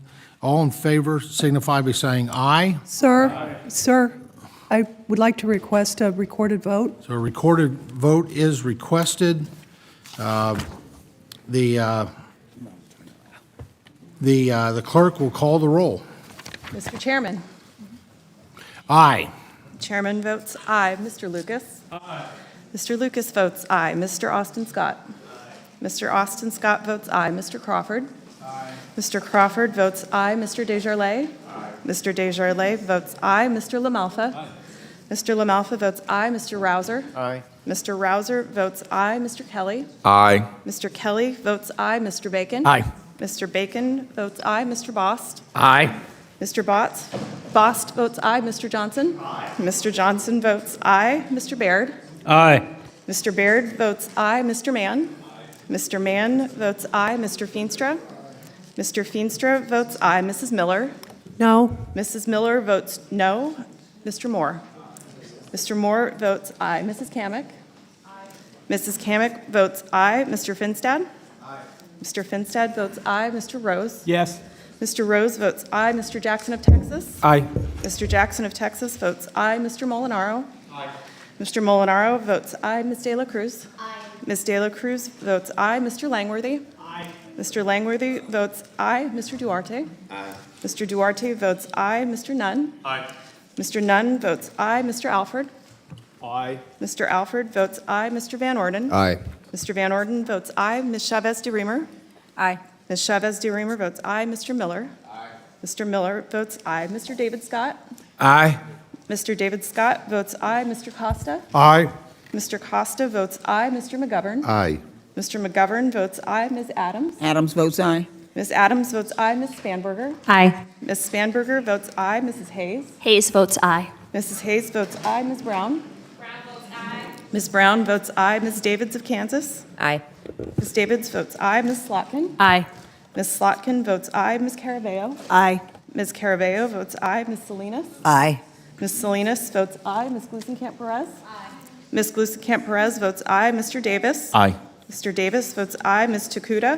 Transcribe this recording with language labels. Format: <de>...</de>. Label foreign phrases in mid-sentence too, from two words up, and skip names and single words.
<en>All in favor signify by saying aye. Sir, I would like to request a recorded vote. So a recorded vote is requested. The clerk will call the roll. Mr. Chairman. Aye. Chairman votes aye. Mr. Lucas? Aye. Mr. Lucas votes aye. Mr. Austin Scott? Aye. Mr. Austin Scott votes aye. Mr. Crawford? Aye. Mr. Crawford votes aye. Mr. Desjardins? Aye. Mr. Desjardins votes aye. Mr. LaMalfa? Aye. Mr. LaMalfa votes aye. Mr. Rouser? Aye. Mr. Rouser votes aye. Mr. Kelly? Aye. Mr. Kelly votes aye. Mr. Bacon? Aye. Mr. Bacon votes aye. Mr. Bost? Aye. Mr. Bost votes aye. Mr. Johnson? Aye. Mr. Johnson votes aye. Mr. Baird? Aye. Mr. Baird votes aye. Mr. Mann? Aye. Mr. Mann votes aye. Mr. Feenstra? Mr. Feenstra votes aye. Mrs. Miller? No. Mrs. Miller votes no. Mr. Moore? Mr. Moore votes aye. Mrs. Kamick? Aye. Mrs. Kamick votes aye. Mr. Finstad? Aye. Mr. Finstad votes aye. Mr. Rose? Yes. Mr. Rose votes aye. Mr. Jackson of Texas? Aye. Mr. Jackson of Texas votes aye. Mr. Molinaro? Aye. Mr. Molinaro votes aye. Ms. De La Cruz? Aye. Ms. De La Cruz votes aye. Mr. Langworthy? Aye. Mr. Langworthy votes aye. Mr. Duarte? Aye. Mr. Duarte votes aye. Mr. Nunn? Aye. Mr. Nunn votes aye. Mr. Alford? Aye. Mr. Alford votes aye. Mr. Van Orden? Aye. Mr. Van Orden votes aye. Ms. Chavez de Reamer? Aye. Ms. Chavez de Reamer votes aye. Mr. Miller? Aye. Mr. Miller votes aye. Mr. David Scott? Aye. Mr. David Scott votes aye. Mr. Costa? Aye. Mr. Costa votes aye. Mr. McGovern? Aye. Mr. McGovern votes aye. Ms. Adams? Adams votes aye. Ms. Adams votes aye. Ms. Spanberger? Aye. Ms. Spanberger votes aye. Mrs. Hayes? Hayes votes aye. Mrs. Hayes votes aye. Ms. Brown? Brown votes aye. Ms. Brown votes aye. Ms. Davids of Kansas? Aye. Ms. Davids votes aye. Ms. Slotkin? Aye. Ms. Slotkin votes aye. Ms. Caravello? Aye. Ms. Caravello votes aye. Ms. Salinas? Aye. Ms. Salinas votes aye. Ms. Glusenkamp-Perez? Aye. Ms. Glusenkamp-Perez votes aye. Mr. Davis? Aye. Mr. Davis votes aye. Ms. Takuda?</en>